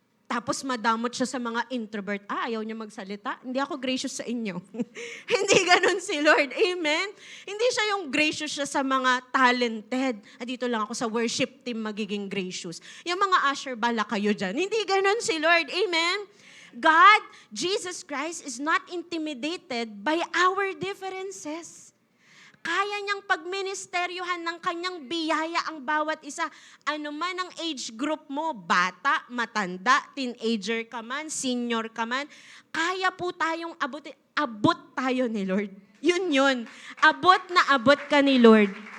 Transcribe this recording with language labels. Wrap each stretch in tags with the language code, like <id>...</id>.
<tl>Tapos madamot siya sa mga introvert. Ayaw niya magsalita. Hindi ako gracious sa inyo. Hindi ganun si Lord. Amen? Hindi siya yung gracious siya sa mga talented. Dito lang ako sa worship team magiging gracious. Yung mga usher, bala kayo dyan. Hindi ganun si Lord. Amen?</tl> <en>God, Jesus Christ, is not intimidated by our differences.</en> <tl>Kaya niyang pagministeryohan ng kanyang biyaya ang bawat isa. Ano man ang age group mo, bata, matanda, teenager ka man, senior ka man, kaya po tayong abot tayo ni Lord. Yun. Abot na abot ka ni Lord.</tl>